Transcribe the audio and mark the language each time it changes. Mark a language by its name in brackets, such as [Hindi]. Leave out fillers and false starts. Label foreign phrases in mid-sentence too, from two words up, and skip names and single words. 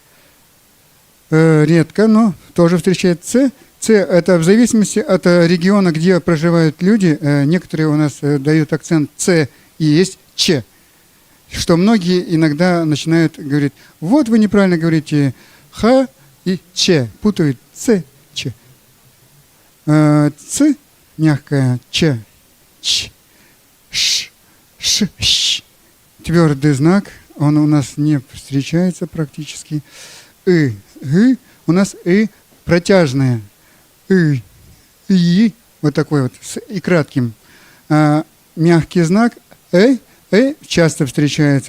[Russian] Редко, но тоже встречается. Ц. Это в зависимости от региона, где проживают люди. Некоторые у нас дают акцент Ц и есть Ч. Что многие иногда начинают говорить, вот вы неправильно говорите Х и Ч. Путают Ц, Ч. Ц мягкая, Ч, Ч, Ш, Ш, Щ. Твердый знак, он у нас не встречается практически. И у нас и протяжная. И вот такой вот, и кратким. Мягкий знак, часто встречается.